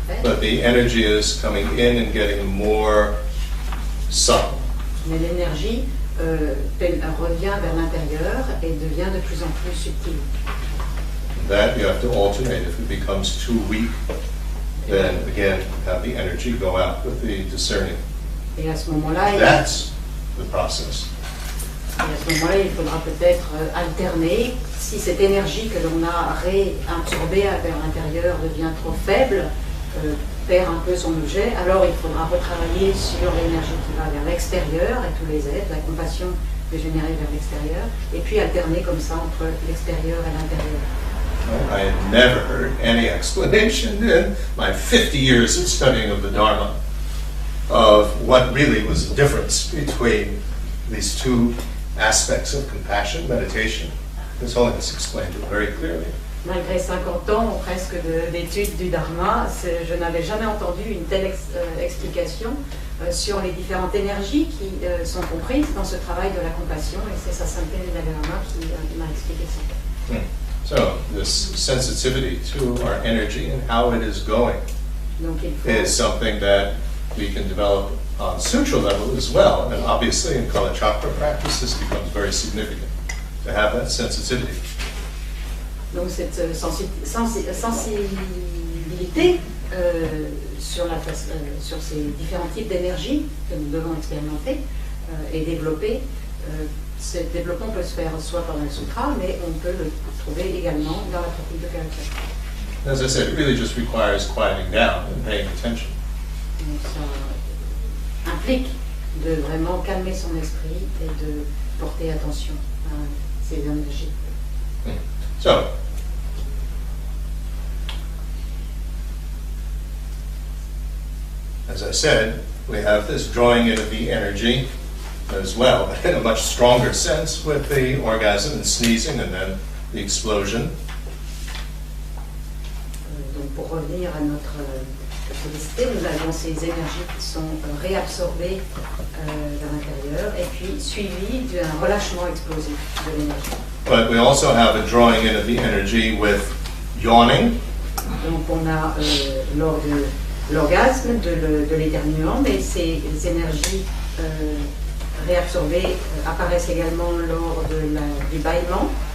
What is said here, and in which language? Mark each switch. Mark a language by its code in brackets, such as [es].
[en] But the energy is coming in and getting more subtle. [fr] Mais l'énergie revient vers l'intérieur et devient de plus en plus subtile. [en] That you have to alternate. If it becomes too weak, then again have the energy go out with the discerning. [fr] Et à ce moment-là, [en] That's the process. [fr] Il faudra peut-être alterner. Si cette énergie que l'on a réabsorbée vers l'intérieur devient trop faible, perd un peu son objet, alors il faudra retravailler sur l'énergie qui va vers l'extérieur et tous les êtres, la compassion dégénérée vers l'extérieur, et puis alterner comme ça entre l'extérieur et l'intérieur. [en] I had never heard any explanation in my 50 years of studying of the Dharma of what really was the difference between these two aspects of compassion, meditation. His Holiness explained it very clearly. [fr] Malgré 50 ans presque d'études du Dharma, je n'avais jamais entendu une telle explication sur les différentes énergies qui sont comprises dans ce travail de la compassion, et c'est sa sainteté du Dharma qui m'a expliqué ça. [en] So this sensitivity to our energy and how it is going [fr] Donc, [en] is something that we can develop on sutra level as well, and obviously in Kalachakra practice this becomes very significant to have that sensitivity. [fr] Donc cette sensibilité sur ces différents types d'énergie que nous devons expérimenter et développer, ce développement peut se faire soit dans le sutra, mais on peut le trouver également dans la pratique de Kalachakra. [en] As I said, it really just requires quieting down and paying attention. [fr] Donc ça implique de vraiment calmer son esprit et de porter attention à ces énergies. [en] So, as I said, we have this drawing in of the energy as well, but in a much stronger sense with the orgasm and sneezing and then the explosion. [fr] Donc pour revenir à notre félicité, nous avons ces énergies qui sont réabsorbées vers l'intérieur et puis suivies d'un relâchement explosif de l'énergie. [en] But we also have a drawing in of the energy with yawning. [fr] Donc on a lors de l'orgasme, de l'éternuement, mais ces énergies réabsorbées apparaissent également lors du bâillement,